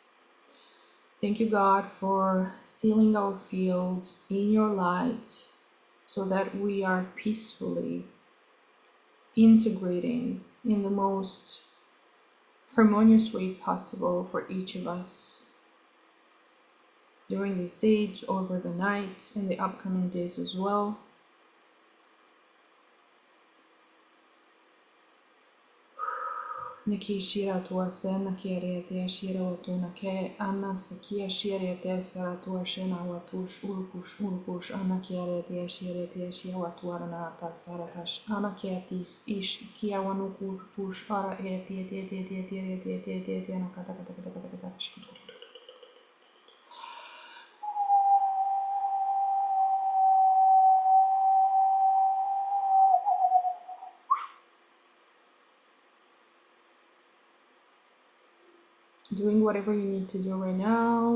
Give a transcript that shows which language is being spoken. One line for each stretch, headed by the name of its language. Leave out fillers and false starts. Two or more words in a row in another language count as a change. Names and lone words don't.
English: Thank you, God, for sealing our fields in your light so that we are peacefully integrating in the most harmonious way possible for each of us during these days, over the night, and the upcoming days as well. Niki shira tua se naki arete shira watu nake anna sakia shirete saratua shena watush urpush anaki arete shirete shia watu arana ta saratash anakiatis ish kia wanuku tush ara ete anakata kata. Doing whatever you need to do right now.